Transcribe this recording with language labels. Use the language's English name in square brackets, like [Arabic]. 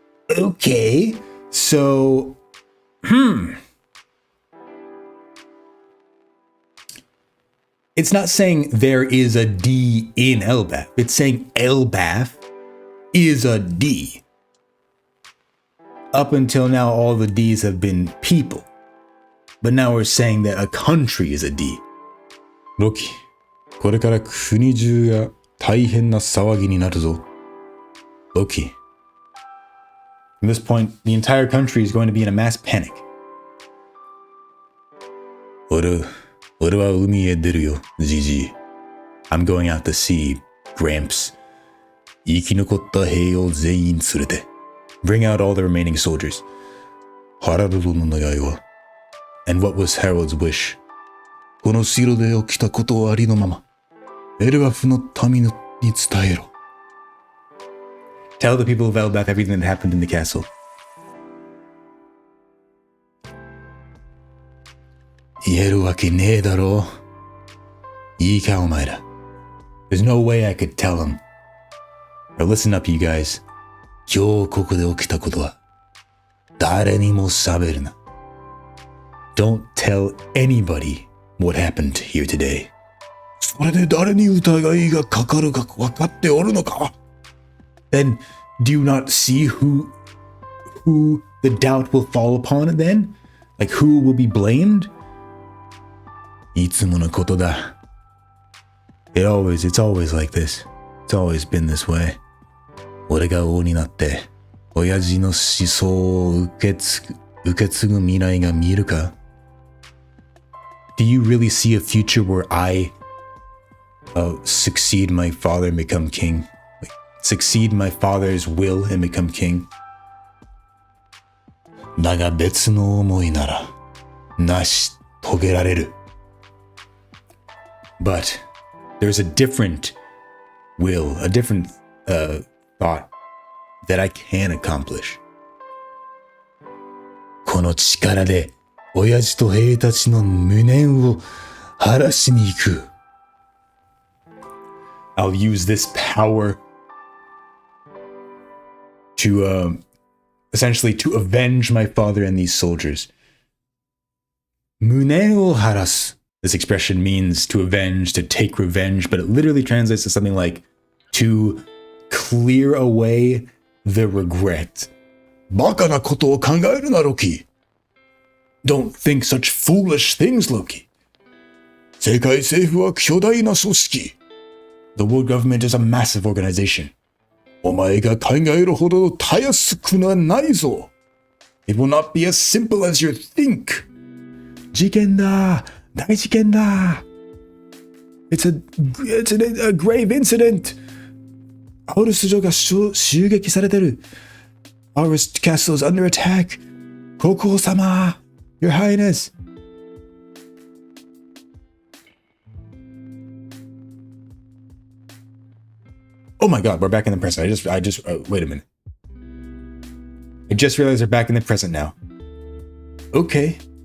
[English] Okay, so, It's not saying there is a D in Elbath. It's saying Elbath is a D. Up until now, all the Ds have been people. But now we're saying that a country is a D. [Japanese] ロキ、これから国中が大変な騒ぎになるぞ。ロキ。 [English] From this point, the entire country is going to be in a mass panic. [Japanese] 俺は海へ出るよ、ジジイ。 [English] I'm going out to sea, Gramps. [Japanese] 生き残った兵を全員連れて。 [English] Bring out all the remaining soldiers. [Japanese] ハラルドの願いは。 [English] And what was Harold's wish? [Japanese] この城で起きたことをありのまま、エルバフの民に伝えろ。 [English] Tell the people of Elbath everything that happened in the castle. [Japanese] 言えるわけねえだろう。いいかお前ら。 [English] There's no way I could tell them. Now listen up, you guys. [Japanese] 今日ここで起きたことは誰にも喋るな。 [English] Don't tell anybody what happened here today. [Japanese] それで誰に疑いがかかるか分かっておるのか？ [English] Then do you not see who the doubt will fall upon then? Like who will be blamed? [Japanese] いつものことだ。 [English] It's always like this. It's always been this way. [Japanese] 俺が王になって親父の思想を受け継ぐ未来が見えるか？ [English] Do you really see a future where I succeed my father and become king? Like, succeed my father's will and become king? [Japanese] だが別の思いなら成し遂げられる。 [English] But there's a different will, a different thought that I can accomplish. [Japanese] この力で親父と兵たちの無念を晴らしに行く。 [English] I'll use this power to essentially to avenge my father and these soldiers. [Japanese] 無念を晴らす。 [English] This expression means to avenge, to take revenge, but it literally translates to something like to clear away the regret. [Japanese] バカなことを考えるな、ロキ。 [English] Don't think such foolish things, Loki. [Japanese] 世界政府は巨大な組織。 [English] The world government is a massive organization. [Japanese] お前が考えるほどたやすくはないぞ。 [English] It will not be as simple as you think. [Japanese] 事件だ。大事件だ。 [English] It's a grave incident. [Japanese] アウルス城が襲撃されてる。 [English] Our castle is under attack. [Japanese] 国王様。 [English] Your Highness. Oh my God, we're back in the present. I just wait a minute. I just realized we're back in the present now. Okay.